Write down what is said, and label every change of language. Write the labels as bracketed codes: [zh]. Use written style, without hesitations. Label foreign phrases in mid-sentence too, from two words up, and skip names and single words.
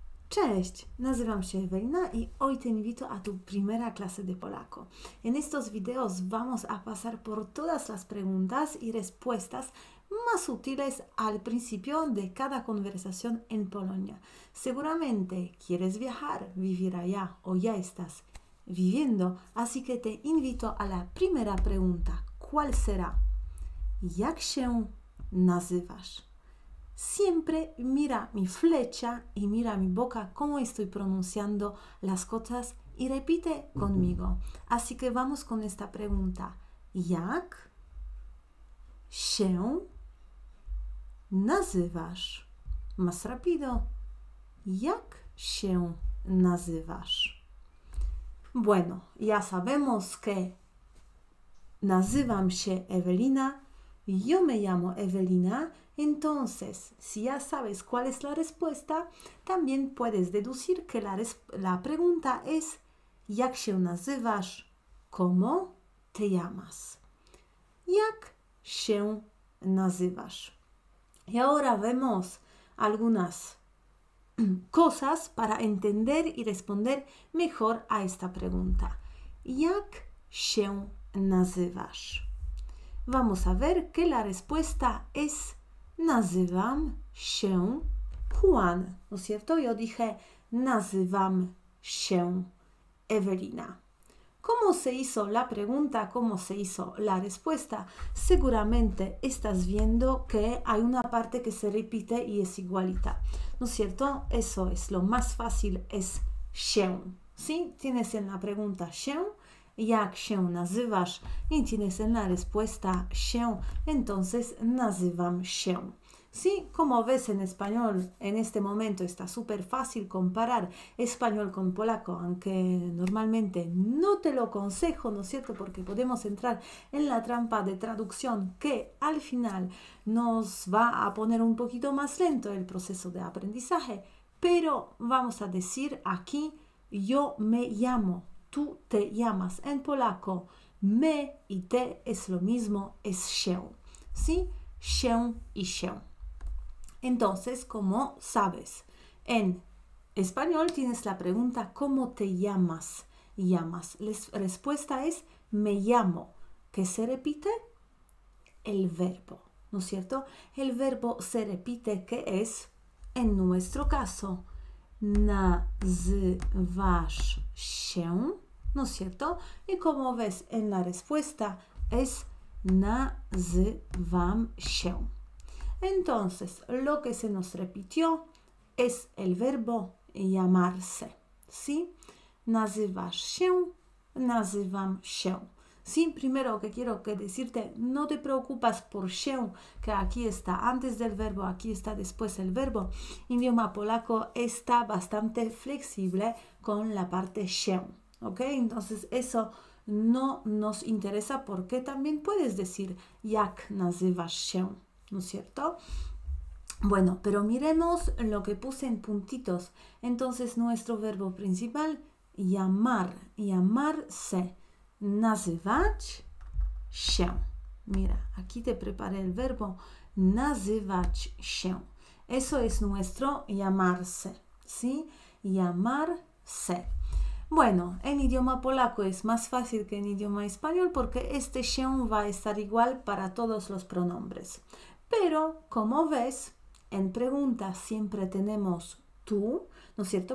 [pl] Cześć, nazywam się Ewelina [es] y hoy te invito a tu primera clase de polaco. En estos videos vamos a pasar por todas las preguntas y respuestas más útiles al principio de cada conversación en Polonia. Seguramente quieres viajar, vivir allá o ya estás viviendo, así que te invito a la primera pregunta. ¿Cuál será? [pl] Jak się nazywasz? [es] Siempre mira mi flecha y mira mi boca cómo estoy pronunciando las cosas y repite conmigo. Así que vamos con esta pregunta. [pl] Jak się nazywasz? [es] Más rápido. [pl] Jak się nazywasz? [es] Bueno, ya sabemos que [pl] nazywam się [es] Ewelina, yo me llamo Ewelina. Entonces, si ya sabes cuál es la respuesta, también puedes deducir que la pregunta es [pl] jak się nazywasz? [es] ¿Cómo te llamas? [pl] Jak się nazywasz? [es] Y ahora vemos algunas cosas para entender y responder mejor a esta pregunta. [pl] Jak się nazywasz? [es] Vamos a ver que la respuesta es [pl] nazywam się [es] Juan, ¿no es cierto? Yo dije [pl] nazywam się [es] Ewelina. ¿Cómo se hizo la pregunta? ¿Cómo se hizo la respuesta? Seguramente estás viendo que hay una parte que se repite y es igualita, ¿no es cierto? Eso es, lo más fácil es się, ¿sí? Tienes en la pregunta się, [pl] jak się nazywasz [es] y tienes en la respuesta się, entonces [pl] nazywam się. [es] Sí, como ves en español, en este momento está súper fácil comparar español con polaco, aunque normalmente no te lo aconsejo, ¿no es cierto? Porque podemos entrar en la trampa de traducción que al final nos va a poner un poquito más lento el proceso de aprendizaje, pero vamos a decir aquí, yo me llamo, tú te llamas. En polaco, me y te es lo mismo, es się, ¿sí? [pl] Się y się. [es] Entonces, como sabes, en español tienes la pregunta ¿cómo te llamas? Llamas. La respuesta es me llamo. ¿Qué se repite? El verbo, ¿no es cierto? El verbo se repite que es, en nuestro caso, [pl] nazywasz się, [es] ¿no es cierto? Y como ves en la respuesta es [pl] nazywam się. [es] Entonces, lo que se nos repitió es el verbo llamarse, ¿sí? [pl] Nazywasz się, nazywam się. [es] Sí, primero que quiero decirte, no te preocupas por się, que aquí está antes del verbo, aquí está después el verbo. Idioma polaco está bastante flexible con la parte się, ¿ok? Entonces eso no nos interesa porque también puedes decir [pl] jak nazywasz się, [es] ¿no es cierto? Bueno, pero miremos lo que puse en puntitos. Entonces nuestro verbo principal, llamar, llamarse. [pl] Nazywać się. [es] Mira, aquí te preparé el verbo [pl] nazywać się. [es] Eso es nuestro llamarse, ¿sí? Llamarse. Bueno, en idioma polaco es más fácil que en idioma español porque este się va a estar igual para todos los pronombres. Pero, como ves, en preguntas siempre tenemos tú, ¿no es cierto?